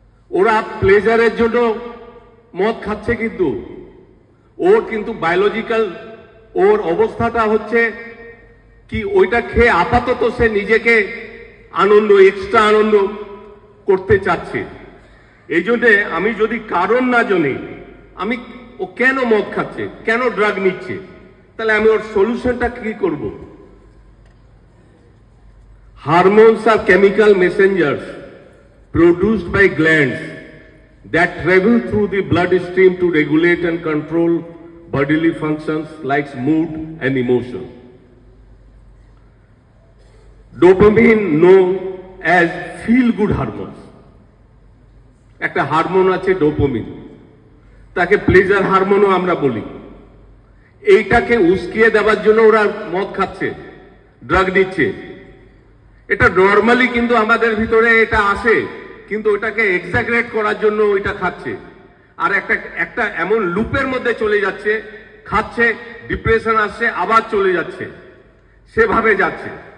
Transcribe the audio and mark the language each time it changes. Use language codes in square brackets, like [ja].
[bn] ওরা প্লেজারের জন্য মদ খাচ্ছে, কিন্তু ওর কিন্তু বায়োলজিক্যাল ওর অবস্থাটা হচ্ছে কি, ওইটা খেয়ে আপাতত সে নিজেকে আনন্দ, এক্সট্রা আনন্দ করতে চাচ্ছে। এই জন্যে আমি যদি কারণ না জানি, আমি ও কেন মদ খাচ্ছে, কেন ড্রাগ নিচ্ছে, তাহলে আমি ওর সলিউশনটা কি করব? [en] Hormones are chemical messengers produced by glands that travel through the bloodstream to regulate and control bodily functions like mood and emotion. Dopamine known as feel-good hormones. [bn] একটা হারমোন আছে ডোপামিন, তাকে প্লেজার হারমোনও আমরা বলি। এইটাকে উস্কিয়ে দেওয়ার জন্য ওরা মদ খাচ্ছে, ড্রাগ দিচ্ছে। এটা নর্মালি কিন্তু আমাদের ভিতরে এটা আসে, কিন্তু ওটাকে এক্সাগ্রেট করার জন্য ওইটা খাচ্ছে, আর একটা এমন লুপের মধ্যে চলে যাচ্ছে, খাচ্ছে, ডিপ্রেশন আসছে, আবার চলে যাচ্ছে, সেভাবে যাচ্ছে।